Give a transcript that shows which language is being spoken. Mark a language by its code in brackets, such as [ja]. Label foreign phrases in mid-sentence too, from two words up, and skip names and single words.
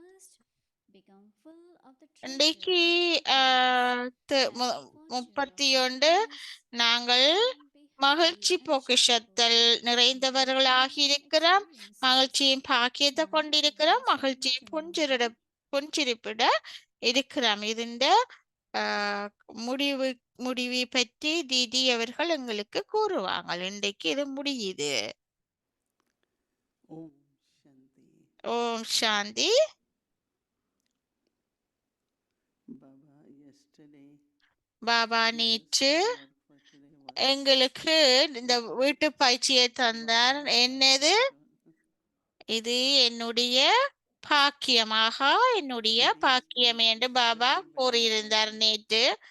[ta] இன்றைக்கு 31 நாங்கள் மகிழ்ச்சி பொக்கிஷத்தில் நிறைந்தவர்களாகி இருக்கிறோம். மகிழ்ச்சியின் பாக்கியத்தை கொண்டிருக்கிறோம். மகிழ்ச்சியின் புன்சிரிப்பிட இருக்கிறோம். இதுண்ட முடிவை பற்றி தீதி அவர்கள் எங்களுக்கு கூறுவாங்க. இன்றைக்கு இது முடியுது. [sa] ओम् शान्ति. ओम् शान्ति. [ta] Baba, yesterday பாபா நேற்று எங்களுக்கு இந்த வீட்டு பயிற்சியை தந்தார். என்னது இது? என்னுடைய பாக்கியமாக, என்னுடைய பாக்கியம் என்று பாபா கூறியிருந்தார் நேற்று.